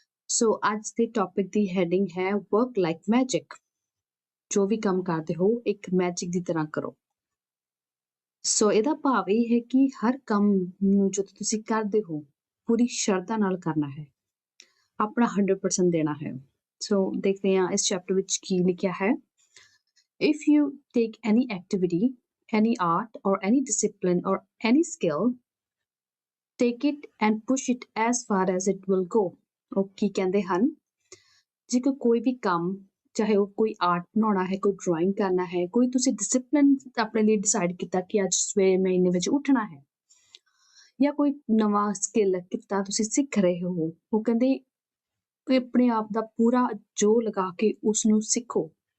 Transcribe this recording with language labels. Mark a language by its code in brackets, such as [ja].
[pa] ਸੋ ਅੱਜ ਦੇ ਟੌਪਿਕ ਦੀ ਹੈਡਿੰਗ ਹੈ [en] Work like magic. [pa] ਜੋ ਵੀ ਕੰਮ ਕਰਦੇ ਹੋ ਇੱਕ ਮੈਜਿਕ ਦੀ ਤਰ੍ਹਾਂ ਕਰੋ। ਸੋ ਇਹਦਾ ਭਾਵ ਇਹ ਹੈ ਕਿ ਹਰ ਕੰਮ ਨੂੰ ਜਦੋਂ ਤੁਸੀਂ ਕਰਦੇ ਹੋ ਪੂਰੀ ਸ਼ਰਧਾ ਨਾਲ ਕਰਨਾ ਹੈ, ਆਪਣਾ 100% ਦੇਣਾ ਹੈ। ਸੋ ਦੇਖਦੇ ਹਾਂ ਇਸ ਚੈਪਟਰ ਵਿੱਚ ਕੀ ਲਿਖਿਆ ਹੈ। [en] If you take any activity, any art or any discipline or any skill, take it and push it as far as it will go. [pa] ਉਹ ਕੀ ਕਹਿੰਦੇ ਹਨ, ਜੇਕਰ ਕੋਈ ਵੀ ਕੰਮ, ਚਾਹੇ ਉਹ ਕੋਈ ਆਰਟ ਬਣਾਉਣਾ ਹੈ, ਕੋਈ ਡਰਾਇੰਗ ਕਰਨਾ ਹੈ, ਕੋਈ ਤੁਸੀਂ ਡਿਸਿਪਲਿਨ ਆਪਣੇ ਲਈ ਡਿਸਾਈਡ ਕੀਤਾ ਕਿ ਅੱਜ ਸਵੇਰੇ ਮੈਂ ਇੰਨੇ ਵਜੇ ਉੱਠਣਾ ਹੈ, ਜਾਂ ਕੋਈ ਨਵਾਂ ਸਕਿੱਲ ਕਿੱਤਾ ਤੁਸੀਂ ਸਿੱਖ ਰਹੇ ਹੋ, ਉਹ ਕਹਿੰਦੇ ਆਪਣੇ ਆਪ ਦਾ ਪੂਰਾ ਜੋਰ ਲਗਾ ਕੇ ਉਸ ਨੂੰ ਸਿੱਖੋ।